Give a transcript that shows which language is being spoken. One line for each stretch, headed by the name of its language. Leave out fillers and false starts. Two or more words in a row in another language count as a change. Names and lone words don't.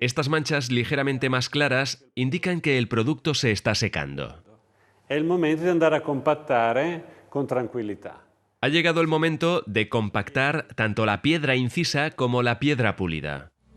Spanish: Estas manchas ligeramente más claras indican que el producto se está secando.
Italian: È il momento di andare a compattare con tranquillità.
Spanish: Ha llegado el momento de compactar tanto la piedra incisa como la piedra pulida.